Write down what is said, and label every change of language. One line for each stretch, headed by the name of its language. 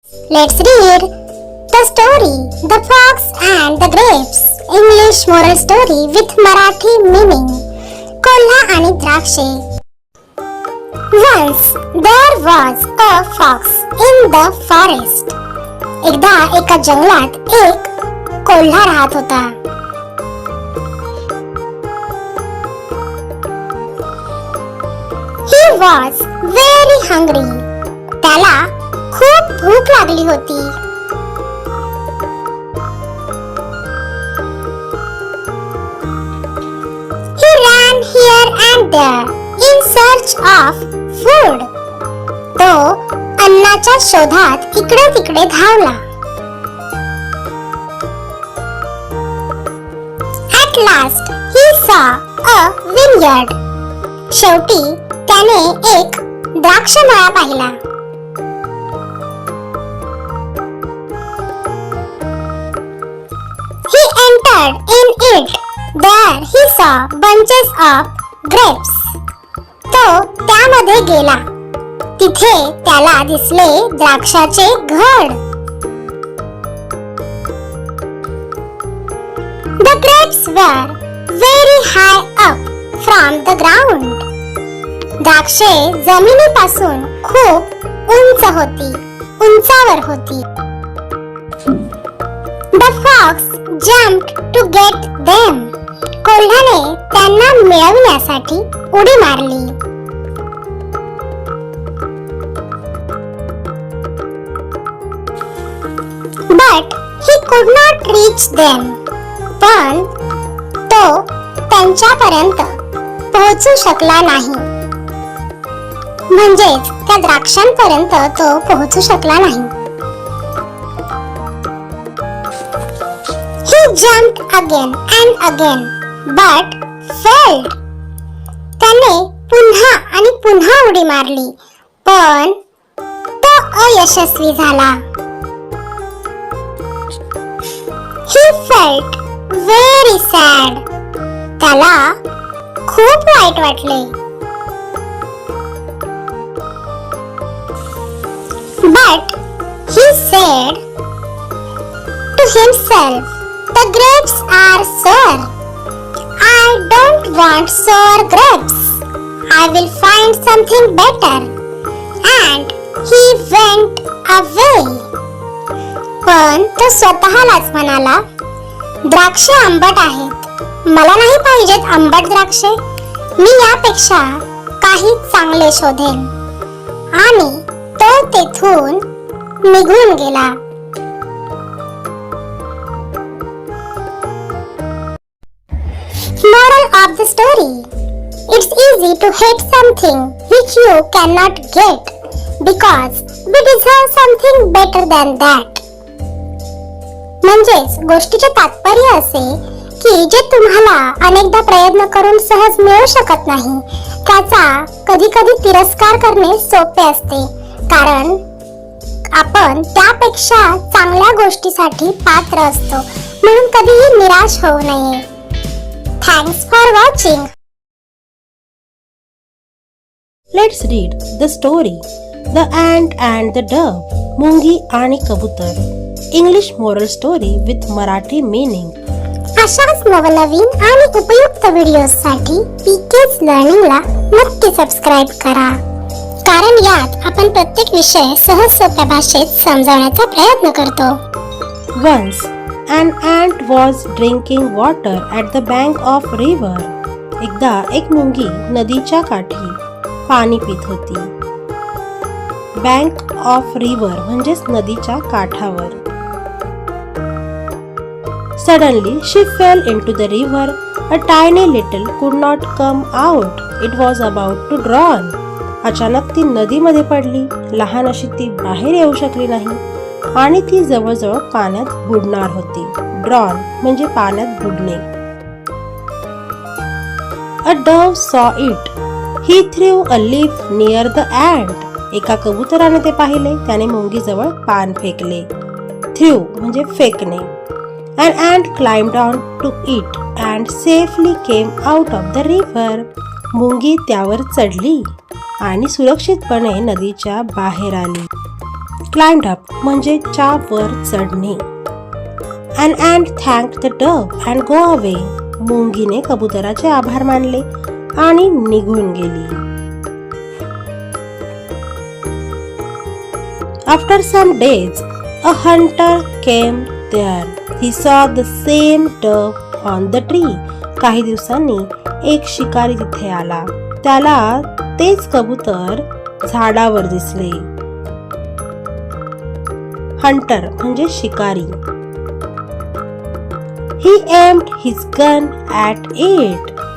English: Let's read the story The Fox and the Grapes. English moral story with Marathi meaning.
Marathi: कोल्हा आणि द्राक्षे.
English: Once there was a fox in the forest.
Marathi: एकदा एका जंगलात एक कोल्हा राहत होता.
English: He was very hungry.
Marathi: त्याला खूप भूक लागली होती.
English: He ran here and there in search of food.
Marathi: तो अन्नाच्या शोधात इकडे तिकडे धावला.
English: At last he saw a vineyard.
Marathi: शेवटी त्याने एक द्राक्षमळा पाहिला.
English: He entered in it. There he saw bunches of grapes.
Marathi: तो त्यामध्ये गेला. तिथे त्याला दिसले द्राक्षाचे घड.
English: The grapes were very high up from the ground.
Marathi: द्राक्षे जमिनीपासून खूप उंच होती, उंचावर होती.
English: The fox jumped to get them.
Marathi: कोल्ह्याने त्यांना मिळवण्यासाठी उडी मारली.
English: But he could not reach them.
Marathi: पण तो त्यांच्यापर्यंत पोहोचू शकला नाही. म्हणजेच त्या द्राक्षांपर्यंत तो पोहोचू शकला नाही.
English: He jumped again and again, but failed.
Marathi: त्याने पुन्हा आणि पुन्हा उडी मारली, पण तो अयशस्वी झाला.
English: He felt very sad.
Marathi: त्याला खूप वाईट वाटले.
English: But he said to himself, the grapes are sour. I don't want sour grapes. I will find something better. And he went away.
Marathi: पण तो स्वतःलाच म्हणाला, द्राक्षे आंबट आहेत. मला नाही पाहिजेत आंबट द्राक्षे. मी यापेक्षा काही चांगले शोधेन. आणि तो तेथून निघून गेला.
English: Moral of the story. It's easy to hate something which you cannot get because we deserve something better than that.
Marathi: म्हणजेच गोष्टीचे तात्पर्य असे की जे तुम्हाला अनेकदा प्रयत्न करून सहज मिळू शकत नाही त्याचा कधी कधी तिरस्कार करणे सोपे असते, कारण आपण त्यापेक्षा चांगल्या गोष्टीसाठी पात्र असतो. म्हणून कधीही निराश होऊ नये.
English: Thanks for watching. Let's read the story The Ant and the Dove.
Marathi: मुंगी आणि कबूतर.
English: English moral story with Marathi meaning.
Marathi: अशाच नवनवीन आणि उपयुक्त व्हिडिओसाठी पीकेज लर्निंगला नक्की सबस्क्राईब करा, कारण यात आपण प्रत्येक विषय सहज सोप्या भाषेत समजावण्याचा प्रयत्न करतो.
English: Once an ant was drinking water at the bank of river.
Marathi: एकदा एक मुंगी नदीच्या काठी पाणी पित होती.
English: bank of river
Marathi: म्हणजेच नदीच्या काठावर.
English: Suddenly she fell into the river. A tiny little could not come out. It was about to drown.
Marathi: अचानक ती नदीमध्ये पडली. लहान अशी ती बाहेर येऊ शकली नाही आणि ती जवळजवळ पाण्यात बुडणार होती. ड्रॉन म्हणजे पाण्यात बुडणे.
English: A dove saw it. He threw a leaf near the ant.
Marathi: एका कबुतराने ते पाहिले. त्याने मुंगीजवळ पान फेकले. Threw म्हणजे फेकणे.
English: An ant climbed on to it and safely came out of the river.
Marathi: मुंगी त्यावर चढली आणि सुरक्षितपणे नदीच्या बाहेर आली.
English: Climbed up
Marathi: म्हणजे च्या वर चढणे.
English: An ant thanked the dove and go away.
Marathi: मुंगीने कबुतराचे आभार मानले आणि निघून गेली.
English: After some days, a hunter came there. He saw the same dove on the tree.
Marathi: काही दिवसांनी एक शिकारी तिथे आला. त्याला तेच कबूतर झाडावर दिसले. हंटर म्हणजे शिकारी.
English: He aimed his gun at it.